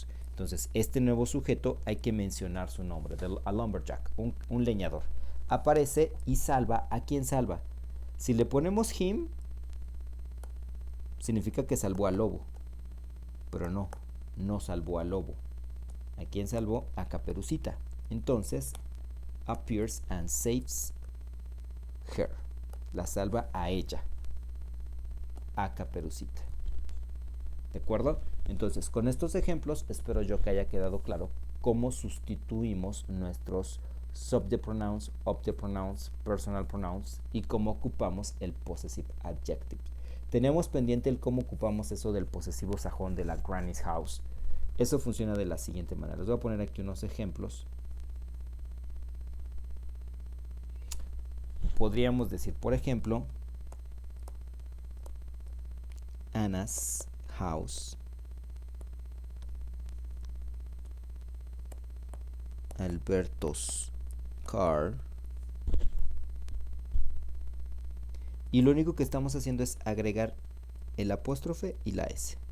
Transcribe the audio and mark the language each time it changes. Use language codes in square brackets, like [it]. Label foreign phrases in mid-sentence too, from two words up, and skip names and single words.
[es] Entonces, este nuevo sujeto hay que mencionar su nombre, [en] a lumberjack, [es] un leñador. Aparece y salva. ¿A quién salva? Si le ponemos him, significa que salvó al lobo. Pero no, no salvó al lobo. ¿A quién salvó? A Caperucita. Entonces, [en] appears and saves her. [es] La salva a ella. a Caperucita. ¿De acuerdo? Entonces, con estos ejemplos, espero yo que haya quedado claro cómo sustituimos nuestros [en] subject pronouns, object pronouns, personal pronouns [es] y cómo ocupamos el [en] possessive adjective. [es] Tenemos pendiente el cómo ocupamos eso del posesivo sajón de la [en] granny's house. [es] Eso funciona de la siguiente manera. Les voy a poner aquí unos ejemplos. Podríamos decir, por ejemplo, [en] Anna's house, Alberto's car, [es] y lo único que estamos haciendo es agregar el apóstrofe y la S.